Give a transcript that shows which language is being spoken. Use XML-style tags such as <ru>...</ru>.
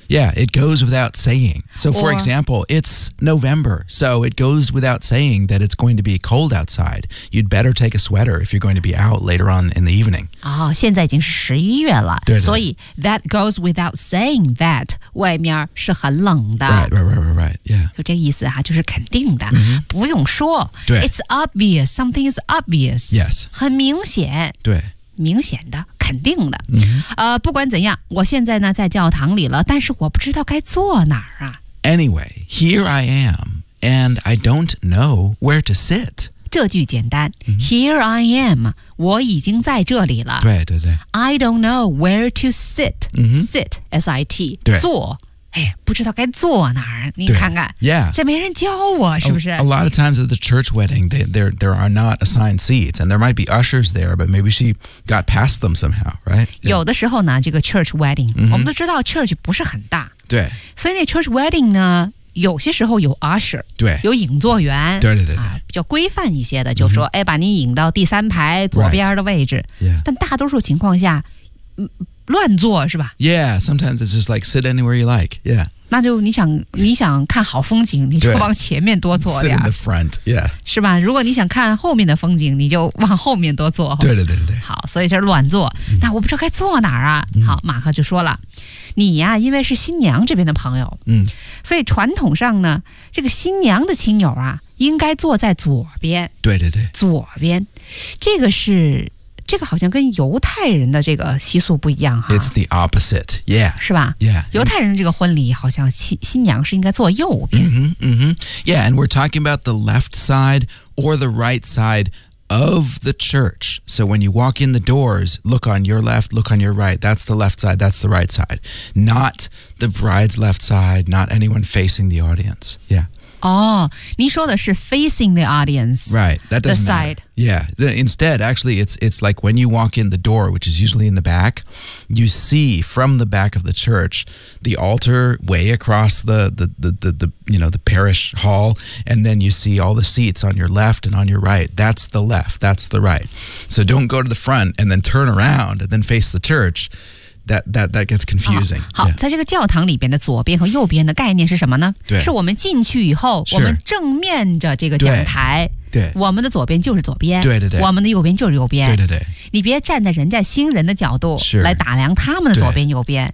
<en>Yeah, it goes without saying So for example, it's November So it goes without saying that it's going to be cold outside You'd better take a sweater if you're going to be out later on in the evening</en> <zh>哦，现在已经是十一月了对对所以</zh> <en>that goes without saying that</en> <zh>外面是很冷的</zh> <en>Right, yeah</en> <zh>就这个意思啊就是肯定的、 mm-hmm. 不用说对</zh> <en>It's obvious, something is obvious Yes</en> <zh>很明显对明显的肯定的、 mm-hmm. 不管怎样我现在呢在教堂里了但是我不知道该坐哪儿啊</zh> <en>Anyway, here I am and I don't know where to sit</en> <zh>这句简单、mm-hmm.</zh> <en>Here I am</en> <zh>我已经在这里了对对对</zh> <en>I don't know where to sit、 mm-hmm. Sit, S-I-T</en> <zh>对坐哎，不知道该坐哪儿，你看看</zh> <en>，Yeah，</en> <zh>这没人教我，是不是</zh> <en>？A lot of times at the church wedding, there are not assigned seats, and there might be ushers there, but maybe she got past them somehow, right?、</en> <zh>Yeah. 有的时候呢，这个 church wedding，、我们都知道 church 不是很大，对，所以那 church wedding 呢，有些时候有 usher，对，有引座员，对对对对、啊，比较规范一些的，就说、哎，把你引到第三排左边的位置，</zh> <en>right. yeah.</en> <zh>但大多数情况下，乱坐是吧</zh> <en>？Yeah, sometimes it's just like sit anywhere you like. Yeah.</en> <zh>那就你想看好风景，你就往前面多坐点。</zh> <en>Sit in the front. Yeah.</en> <zh>是吧？如果你想看后面的风景，你就往后面多坐。对对对对对。好，所以这乱坐。那我不知道该坐哪儿啊？好，马克就说了，你呀，因为是新娘这边的朋友，所以传统上呢，这个新娘的亲友啊，应该坐在左边。对对对。左边，这个是。这个好像跟犹太人的这个习俗不一样哈。</zh> <en>It's the opposite, yeah.</en> <zh>是吧</zh> <en>？Yeah.</en> <zh>犹太人这个婚礼好像新娘是应该坐右边。</zh> <en>Yeah, and we're talking about the left side or the right side of the church. So when you walk in the doors, look on your left, look on your right. That's the left side. That's the right side. Not the bride's left side. Not anyone facing the audience. Yeah. 哦、oh, ，</en> <zh>您说的是</zh> <en>facing the audience, right? That doesn't the side. matter. Yeah. Instead, actually, it's like when you walk in the door, which is usually in the back, you see from the back of the church the altar way across the parish hall, and then you see all the seats on your left and on your right. That's the left. That's the right. So don't go to the front and then turn around and then face the church. That gets confusing.、</en> <zh>好、</zh> <en>yeah.</en> <zh>在这个教堂里边的左边和右边的概念是什么呢对是我们进去以后、</zh> <en>sure.</en> <zh>我们正面着这个讲台对对我们的左边就是左边对对对我们的右边就是右边对对对你别站在人家新人的角度来打量他们的左边右边</zh>